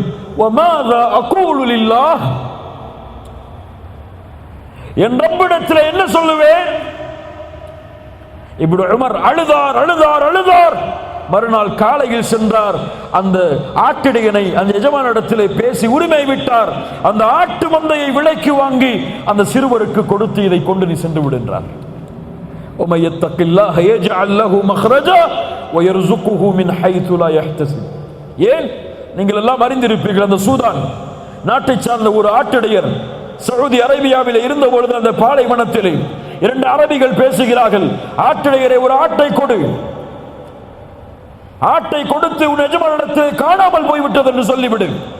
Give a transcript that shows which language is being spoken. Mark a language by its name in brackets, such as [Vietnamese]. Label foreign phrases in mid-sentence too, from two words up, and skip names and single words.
[Arabic] وماذا أقول لله, [Tamil] என் ரப்பிடத்திலே என்ன சொல்லுவேன்? இப்னு உமர் அழுதார் அழுதார் அழுதார். மறுநாள் காலையில் சென்றார். அந்த ஆட்டிடையனை அந்த எஜமானிடத்திலே பேசி உரிமை விட்டார். அந்த ஆட்டு மந்தையை விலைக்கு வாங்கி அந்த சிறுவருக்கு கொடுத்து, இதை கொண்டு நீ சென்று விடுன்றார். [Arabic] وَمَن يَتَّقِ اللَّهَ يَجْعَل لَّهُ مَخْرَجًا وَيَرْزُقْهُ مِنْ حَيْثُ لَا يَحْتَسِبُ. [Tamil] ஏன்? நீங்கள் எல்லாம் அறிந்திருப்பீர்கள், அந்த சூதான் நாட்டை சார்ந்த ஒரு ஆட்டிடையர் சவுதி அரேபியாவில் இருந்த பொழுது அந்த பாலைவனத்தில் 2 அரபிகள் பேசுகிறார்கள். ஆட்டிடையரை, ஒரு ஆட்டை கொடு, ஆட்டை கொடுத்து உன் எஜமானிடத்தில் காணாமல் போய்விட்டது என்று சொல்லிவிடு.